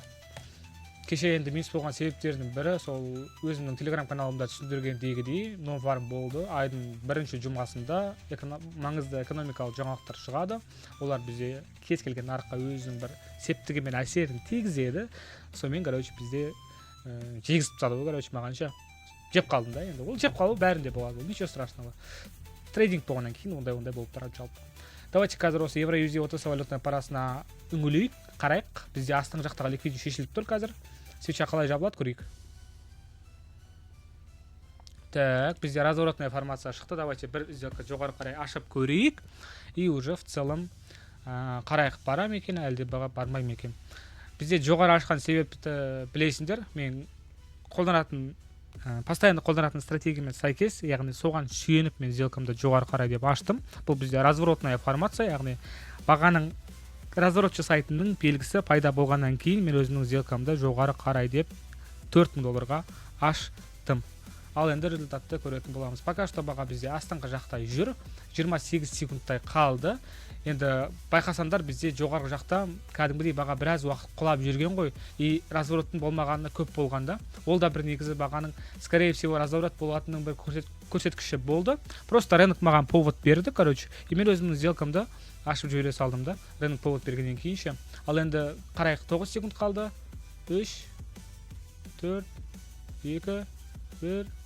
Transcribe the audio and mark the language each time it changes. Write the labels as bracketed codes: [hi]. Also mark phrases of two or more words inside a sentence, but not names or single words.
[kk] Кеше енді минус болған себептерінің бірі сол өзімнің телеграм каналымда түсіндіргендегідей non-farm болды. Айдың бірінші жұмасында маңызды экономикалық жаңалықтар шығады. Олар бізде кез келген нарыққа өзінің бір септігімен әсерін тигізеді. Сонымен бізде жегізіп тастады. Мағанша жеп қалдым да енді. Ол жеп қалу бәрінде болады. [ru] Ничего страшного. [kk] Трейдинг болғаннан кейін ондай болып тұрады жалпы. Давайте қазір осы евро-USD ортасы [ru] валютная парасына [kk] үңілейік, қарайық. Бізде астың жақтағы ликвидность шешіліп тұр қазір. Свеча қалай жабылады көрейік. Так, бізде [ru] разворотная формация [kk] шықты. Давайте бір сделка жоғары қарай ашып көрейік. [ru] И уже в целом [kk] қарайық бара ма екен, әлде бармай ма екен. Бізде жоғары ашқан себепті білесіңдер. Мен постоянно қолданатын стратегиямен сәйкес, яғни соған сүйеніп мен сделкамды жоғары қарай деп аштым. Бұл бізде [ru] разворотная формация, [kk] яғни бағаның разворот жасайтынның белгісі пайда болғаннан кейін мен өзімнің сделкамды жоғары қарай деп $4,000-ға аштым. Ал енді результатты көретін боламыз. [ru] Пока что [kk] баға бізде астыңғы жақта жүр, 28 секундтай қалды. Енді байқасандар бізде жоғарғы жақта кәдімгідей баға біраз уақыт құлап жүрген ғой. И развороттың болмағаны көп болғанда. Ол да бір негізі бағаның, [ru] скорее всего, [kk] разворот болатынның бір көрсеткіші болды. [ru] Просто рынок [kk] маған повод берді, И мен өзімнің сделкамды ашып жібере салдым да. [ru] Рынок повод [kk] бергеннен кейінше. Ал енді қарайық, 9 секунд қалды. 3, 4, 2, 1.